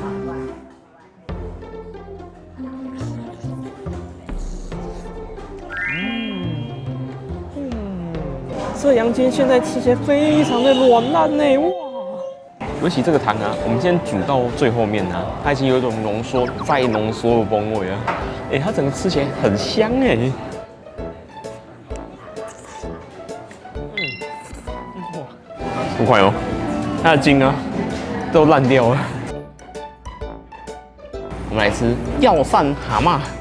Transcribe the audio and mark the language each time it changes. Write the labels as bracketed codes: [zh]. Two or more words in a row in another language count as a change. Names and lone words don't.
[zh] 這羊筋現在吃起來非常的軟爛呢，哇！尤其這個湯啊，我們今天煮到最後面啊，它已經有一種濃縮再濃縮的風味啊，它整個吃起來很香哎。不快哦，它的筋啊都爛掉了。我們來吃藥膳蛤蟆。